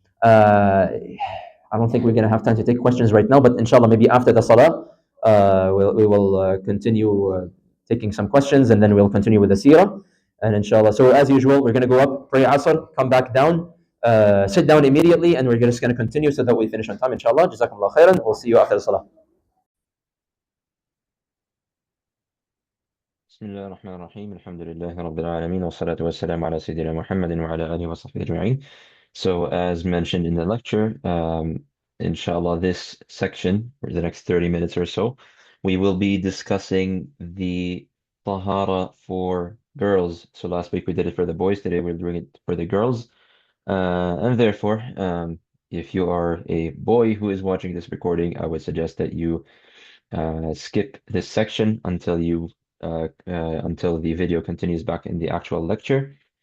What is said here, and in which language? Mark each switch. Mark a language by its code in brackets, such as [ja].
[en] I don't think we're going to have time to take questions right now, but inshallah, maybe after the salah, we will continue taking some questions, and then we'll continue with the seerah. And inshallah, so as usual, we're going to go up, pray asr, come back down, sit down immediately, and we're just going to continue so that we finish on time, inshallah. Jazakumullah khairan. We'll see you after the salah. [ar] بسم الله الرحمن الرحيم الحمد لله رب العالمين والصلاة والسلام على سيدنا محمد وعلى آله وصحبه أجمعين. [en] So as mentioned in the lecture, inshallah, this section for the next 30 minutes or so, we will be discussing the Tahara for girls. So last week we did it for the boys, today we're doing it for the girls. And therefore, if you are a boy who is watching this recording, I would suggest that you skip this section until the video continues back in the actual lecture.